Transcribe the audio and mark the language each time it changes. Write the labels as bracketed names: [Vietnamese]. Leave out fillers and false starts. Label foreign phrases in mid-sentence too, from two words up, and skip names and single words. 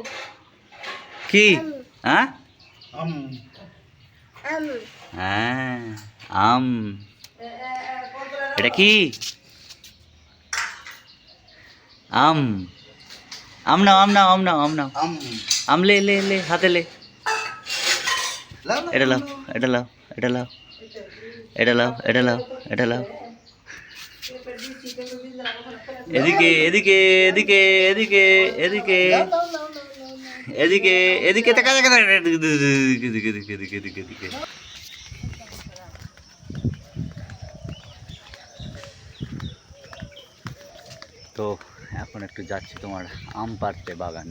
[Bangla] কি? হ্যাঁ হ্যাঁ আম। এটা কি? আম। আম নাও আম নাও আম নাও আম নাও। আম লে লে লে, হাতে লে। এটা লাও এটা লাও এটা লাও এটা লাও এটা লাও এটা লাও। এদিকে এদিকে এদিকে এদিকে এদিকে এদিকে এদিকে তাকা তাকা তাকা, এদিকে এদিকে এদিকে এদিকে এদিকে এদিকে। তো এখন একটু যাচ্ছি তোমার আম পাড়তে বাগানে।